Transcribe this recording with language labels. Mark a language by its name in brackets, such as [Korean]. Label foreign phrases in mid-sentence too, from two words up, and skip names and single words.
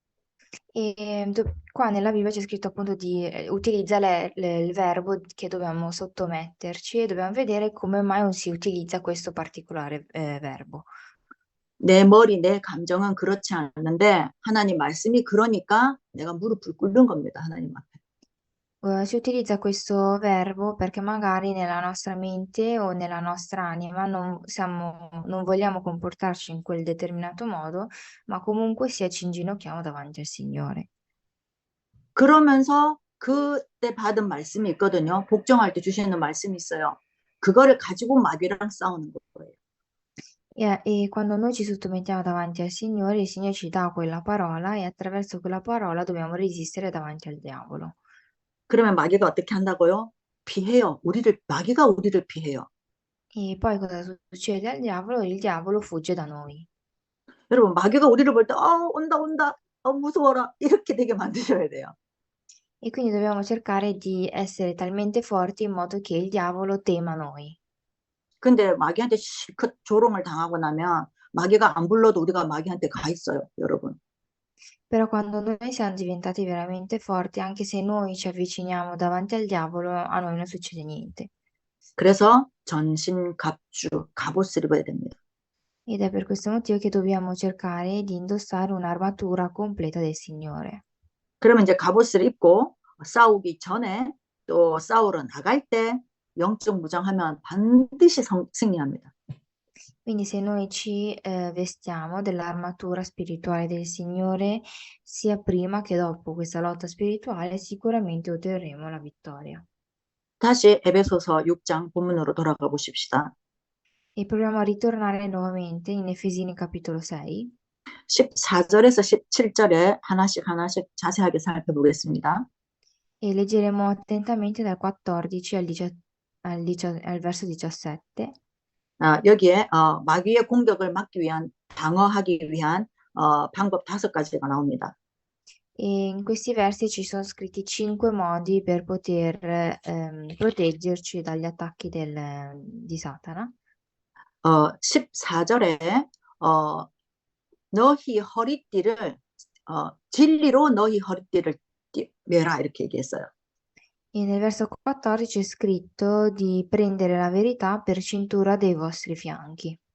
[Italian] Qua nella Bibbia c'è scritto appunto utilizza il verbo che dobbiamo sottometterci e dobbiamo vedere come mai non si utilizza questo particolare verbo. [Korean] 내 머리, 내 감정은 그렇지 않는데 하나님 말씀이 그러니까 내가 무릎을 꿇는 겁니다. 하나님 앞에. [Italian] Si utilizza questo verbo perché magari nella nostra mente o nella nostra anima non vogliamo comportarci in quel determinato modo, ma comunque sia ci inginocchiamo davanti al Signore. [Korean] 그러면서 그때 받은 말씀이 있거든요. 복종할 때 주시는 말씀이 있어요. 그거를 가지고 마귀랑 싸우는 거예요. [Italian] E quando noi ci sottomettiamo davanti al Signore, il Signore ci dà quella parola e attraverso quella parola dobbiamo resistere davanti al diavolo. [Korean] 그러면 마귀가 어떻게 한다고요? 피해요. 마귀가 우리를 피해요. [Italian] E poi cosa succede al diavolo? Il diavolo fugge da noi. [Korean] 여러분, 마귀가 우리를 볼 때, 온다, 온다, 무서워라. 이렇게 되게 만드셔야 돼요. [Italian] E quindi dobbiamo cercare di essere talmente forti in modo che il diavolo tema noi. [Korean] 근데 마귀한테 실컷 조롱을 당하고 나면 마귀가 안 불러도 우리가 마귀한테 가 있어요, 여러분. [Italian] Però quando noi siamo diventati veramente forti, anche se noi ci avviciniamo davanti al diavolo, a noi non succede niente. [Korean] 그래서 전신갑주, 갑옷을 입어야 됩니다. [Italian] Ed è per questo motivo che dobbiamo cercare di indossare un'armatura completa del Signore. [Korean] 그러면 이제 갑옷을 입고 싸우기 전에 또 싸우러 나갈 때 영적 무장하면 반드시 승리합니다. [Italian] Quindi se noi ci vestiamo dell'armatura spirituale del Signore, sia prima che dopo questa lotta spirituale, sicuramente otterremo la vittoria. [Korean] 다시 에베소서 6장 본문으로 돌아가 보십시다. [Italian] E proviamo a ritornare nuovamente in Efesini capitolo 6 [Korean] 14절에서 17절에 하나씩 자세하게 살펴보겠습니다. [Italian] e leggeremo attentamente dal 14 al verso 17. [Korean] 여기에 마귀의 공격을 막기 위한 방어하기 위한 방법 5가지가 나옵니다. [Italian] E in questi versi ci sono scritti 5 modi per poter proteggerci dagli attacchi di Satana. [Korean] 14절에 너희 허리띠를 진리로 너희 허리띠를 매라 이렇게 얘기했어요. [Italian] E nel verso 14 è scritto di prendere la verità per cintura dei vostri fianchi.